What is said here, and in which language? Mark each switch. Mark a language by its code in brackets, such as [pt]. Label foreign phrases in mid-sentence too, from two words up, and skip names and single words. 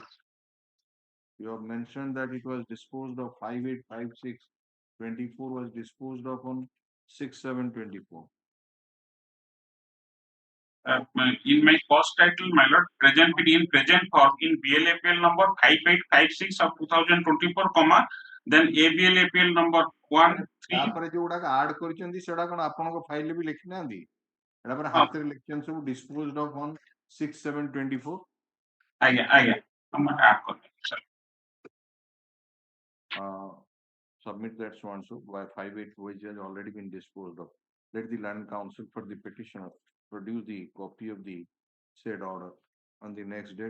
[en] You have mentioned that it was disposed of 5856/24 was disposed of on 6/7/24. In my post title, my lord, present form in BLAPL number 5856 of 2024, comma, then ABLAPL number 13. [or] ତାପରେ ଯୋଉଗୁଡାକ ଆଡ୍ କରିଛନ୍ତି ସେଟା କଣ ଆପଣଙ୍କ ଫାଇଲରେ ବି ଲେଖି ନାହାନ୍ତି? ଏଟା ପରେ ହାତରେ ଲେଖିଛନ୍ତି ସବୁ [en] disposed of on 6/7/24. ଆଜ୍ଞା I'm not add କରିବି sir. Submit that so and so by 58 which has already been disposed of. Let the land counsel for the petitioner produce the copy of the said order on the next date.